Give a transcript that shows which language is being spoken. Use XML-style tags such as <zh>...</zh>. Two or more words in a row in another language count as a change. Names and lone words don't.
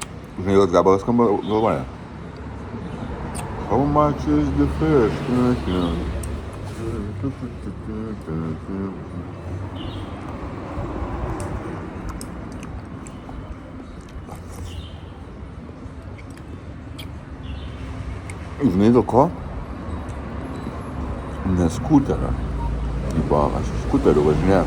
<lt>Žinai, koks gabalas skamba galvoje.</lt> <en>How much is the fish?</en> <lt>Žinai, dėl ko? Nes skuterio. Aš skuteriu važinėjau.</lt>